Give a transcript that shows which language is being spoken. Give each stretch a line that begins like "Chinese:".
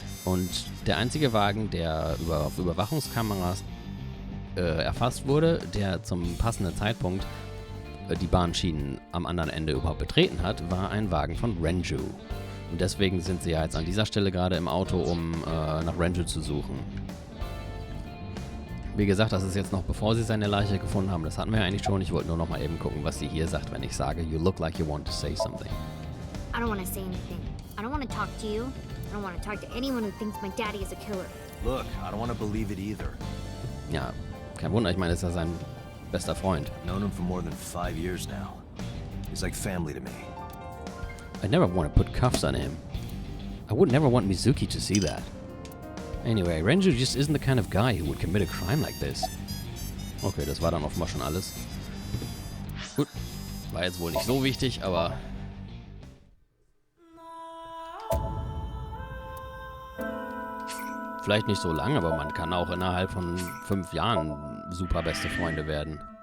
German: Und der einzige Wagen, der auf Überwachungskameras erfasst wurde, der zum passenden Zeitpunkt die Bahnschienen am anderen Ende überhaupt betreten hat, war ein Wagen von Renju. Und deswegen sind sie ja jetzt an dieser Stelle gerade im Auto, um nach Renju zu suchen. Wie gesagt, das ist jetzt noch bevor sie seine Leiche gefunden haben. Das hatten wir ja eigentlich schon. Ich wollte nur noch mal eben gucken, was sie hier sagt, wenn ich sage,
English: you look like you want to say something. I don't want to say anything. I don't want to talk to you. I don't want to talk to anyone who thinks my daddy is a killer. Look, I don't want to believe it either.
German: Ja, kein Wunder. Ich meine, das ist ja sein bester Freund.
English: I've known him for more than 5 years now. He's like family to me. I never want to put cuffs on him. I would never want Mizuki to see that. Anyway, Renju just isn't the kind of guy who would commit a crime like this.
German: Okay, das war dann offenbar schon alles. Gut, war jetzt wohl nicht so wichtig, aber... Vielleicht nicht so lang, aber man kann auch innerhalb von 5 Jahren super beste Freunde werden.